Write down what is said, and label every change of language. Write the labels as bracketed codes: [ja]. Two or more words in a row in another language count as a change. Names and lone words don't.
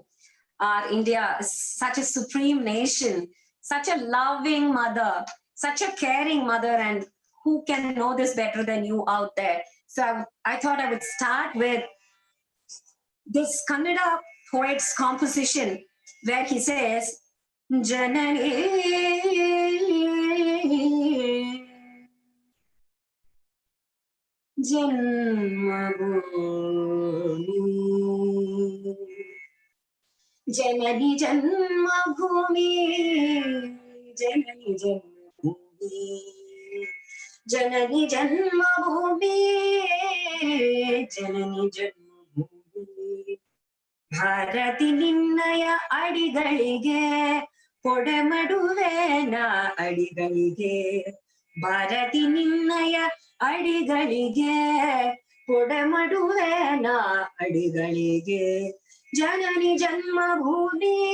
[en] Our India is such a supreme nation, such a loving mother, such a caring mother, and who can know this better than you out there? So I thought I would start with this Kannada poet's composition where he says, Janani [kn] ಜನ್ಮಭೂಮಿ, ಜನನಿ ಜನ್ಮಭೂಮಿ, ಜನನಿ ಜನ್ಮಭೂಮಿ, ಜನನಿ ಜನ್ಮಭೂಮಿ, ಜನನಿ ಜನ್ಮಭೂಮಿ. ಭಾರತಿ ನಿನ್ನಯ ಅಡಿಗಳಿಗೆ ಕೊಡಮಡುವೆನ ಅಡಿಗಳಿಗೆ, ಭಾರತಿ ನಿನ್ನಯ ಅಡಿಗಳಿಗೆ ಕೊಡಮಡುವೆನ ಅಡಿಗಳಿಗೆ, ಜನನಿ ಜನ್ಮಭೂಮಿ